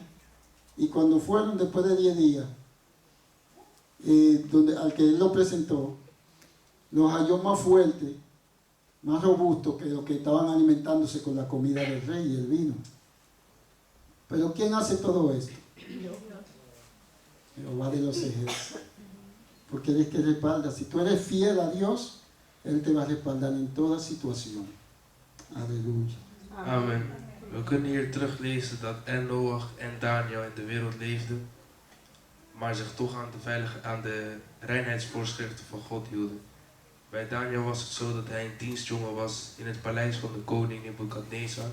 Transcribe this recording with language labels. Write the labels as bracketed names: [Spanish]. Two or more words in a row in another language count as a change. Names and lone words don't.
[Spanish] Y cuando fueron después de 10 días, al que él lo presentó, los halló más fuertes, más robustos que los que estaban alimentándose con la comida del rey y el vino. Pero ¿quién hace todo esto? Jehová de los ejércitos. Porque Él es que respalda. Si tú eres fiel a Dios, Él te va a respaldar en toda situación. Aleluya. Amen. [Dutch] We kunnen hier teruglezen dat en Noach en Daniel in de wereld leefden, maar zich toch aan de reinheidsvoorschriften van God hielden. Bij Daniel was het zo dat hij een dienstjongen was in het paleis van de koning Nebukadnezar.